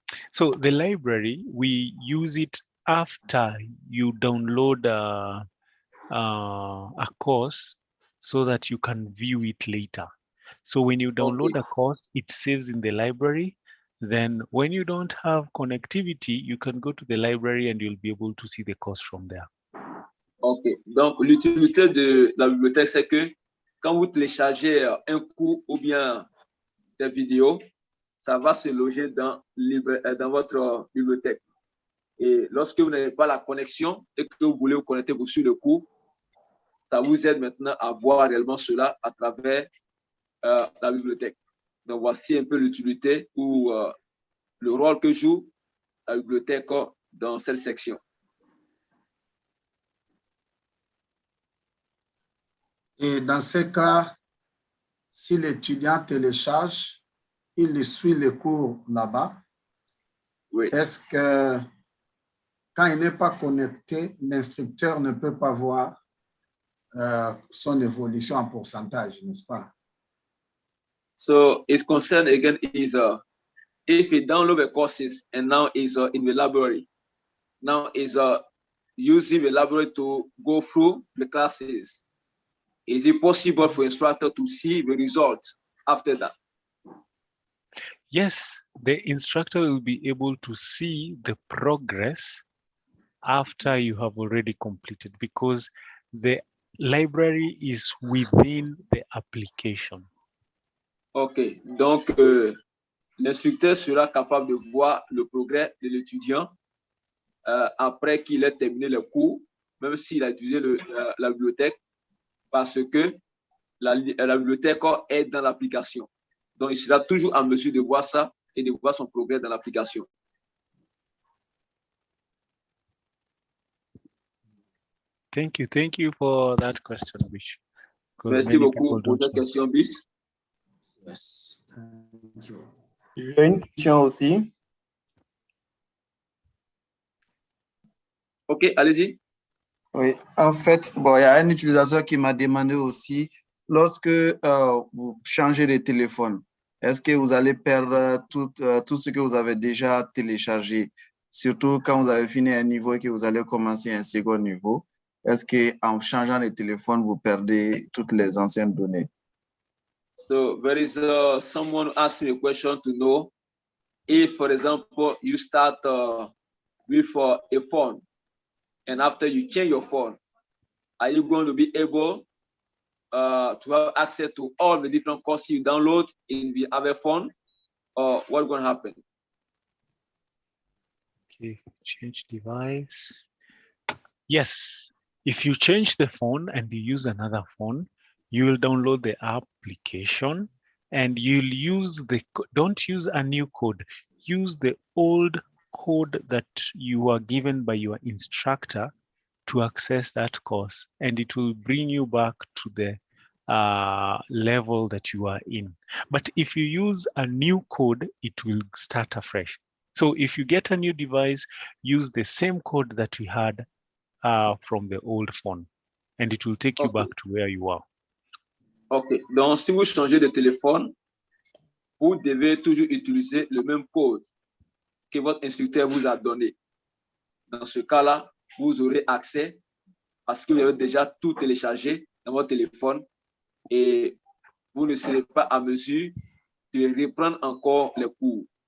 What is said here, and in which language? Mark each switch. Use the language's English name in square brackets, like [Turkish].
[English] So the library, we use it after you download a course so that you can view it later. So when you download a course, it saves in the library. Then when you don't have connectivity, you can go to the library and you'll be able to see the course from there. OK. [French] Donc, l'utilité de la bibliothèque, c'est que quand vous téléchargez un cours ou bien des vidéos, ça va se loger dans votre bibliothèque. Et lorsque vous n'avez pas la connexion et que vous voulez vous connecter sur le cours, ça vous aide maintenant à voir réellement cela à travers la bibliothèque. Donc, voici un peu l'utilité ou le rôle que joue la bibliothèque dans cette section. Et dans ce cas, si l'étudiant télécharge, il suit le cours là-bas. Oui. Est-ce que quand il n'est pas connecté, l'instructeur ne peut pas voir son évolution en pourcentage, n'est-ce pas? [English] So his concern again is if he download the courses and now is in the library, now is using the library to go through the classes. Is it possible for instructor to see the results after that? Yes, the instructor will be able to see the progress after you have already completed, because the library is within the application. OK. [French] Donc, l'instructeur sera capable de voir le progrès de l'étudiant après qu'il ait terminé le cours, même s'il a utilisé la bibliothèque, parce que la bibliothèque est dans l'application. Donc, il sera toujours en mesure de voir ça et de voir son progrès dans l'application. [English] Thank you for that question, Bish. [French] Merci beaucoup pour cette question, Bish. [English] Yes, thank you. [French] J'ai une question aussi. OK, allez-y. Oui, en fait, bon, il y a un utilisateur qui m'a demandé aussi, lorsque vous changez de téléphone, est-ce que vous allez perdre tout ce que vous avez déjà téléchargé, surtout quand vous avez fini un niveau et que vous allez commencer un second niveau? Est-ce qu'en changeant de téléphone, vous perdez toutes les anciennes données? [English] So there is someone asking me a question to know if, for example, you start with a phone, and after you change your phone, are you going to be able to have access to all the different courses you download in the other phone, or what's going to happen? Okay, change device. Yes, if you change the phone and you use another phone, you will download the application and you'll use don't use a new code. Use the old code that you are given by your instructor to access that course, and it will bring you back to the level that you are in. But if you use a new code, it will start afresh. So if you get a new device, use the same code that we had from the old phone, and it will take you back to where you are. OK. [French] Donc, si vous changez de téléphone, vous devez toujours utiliser le même code que votre instructeur vous a donné. Dans ce cas-là, vous aurez accès parce que vous avez déjà tout téléchargé dans votre téléphone et vous ne serez pas à mesure de reprendre encore les cours.